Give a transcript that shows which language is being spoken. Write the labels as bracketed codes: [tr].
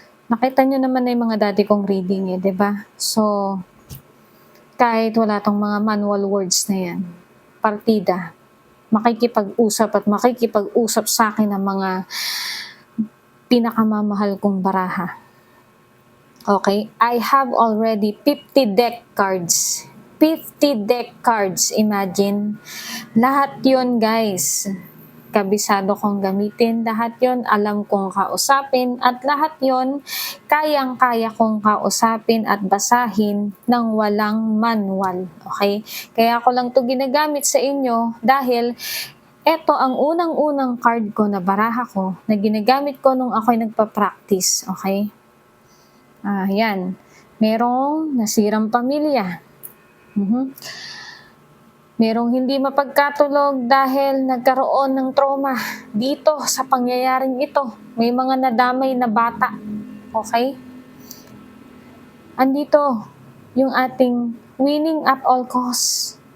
[tl] Nakita nyo naman na yung mga dati kong reading diba? So, kahit wala tong mga manual words na yan, partida, makikipag-usap sa akin ng mga pinakamamahal kong baraha. Okay? [en] I have already 50 deck cards. [tl] 50 deck cards, imagine. Lahat yon guys, kabisado kong gamitin. Lahat yon alam kong kausapin. At lahat yon kayang-kaya kong kausapin at basahin ng walang manual. Okay? Kaya ako lang to ginagamit sa inyo dahil ito ang unang-unang card ko na baraha ko na ginagamit ko nung ako'y nagpa-practice. Okay? Yan. Merong nasirang pamilya. Merong hindi mapagkatulog dahil nagkaroon ng trauma dito sa pangyayaring ito. May mga nadamay na bata. Okay? Andito yung ating [en] winning at all costs.